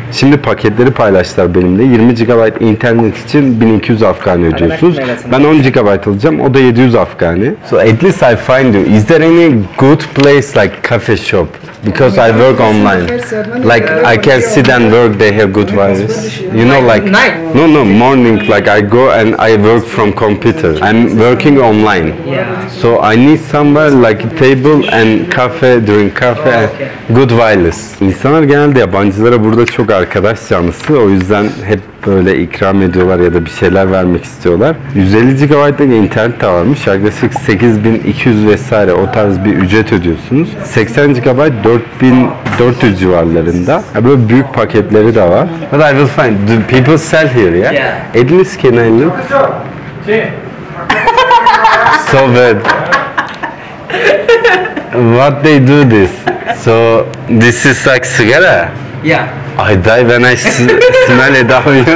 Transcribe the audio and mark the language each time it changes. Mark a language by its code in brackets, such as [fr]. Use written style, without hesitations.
[tr] Şimdi paketleri paylaştılar benimle. 20 GB internet için 1200 Afgani ödüyorsunuz. Ben 10 GB alacağım. O da 700 Afgani. [en] So at least I find you. Is there any good place like cafe shop? Because I work online. Like I can sit and work. They have good wireless. You know, like night? no morning. Like I go and I work from computer. I'm working online. Yeah. So I need somewhere like a table and cafe during cafe and good wireless. [tr] İnsanlar genelde yabancılara burada çok arkadaş canlısı. O yüzden hep böyle ikram ediyorlar ya da bir şeyler vermek istiyorlar. 150 GB'lık internet de varmış. Yaklaşık 8200 vesaire o tarz bir ücret ödüyorsunuz. 80 GB 4400 civarlarında. Böyle büyük paketleri de var. [en] But I will find. Do people sell here, yeah? Yeah. At least can I look? So bad. What they do this? So this is like sigara. Yeah. I die when I smell it out.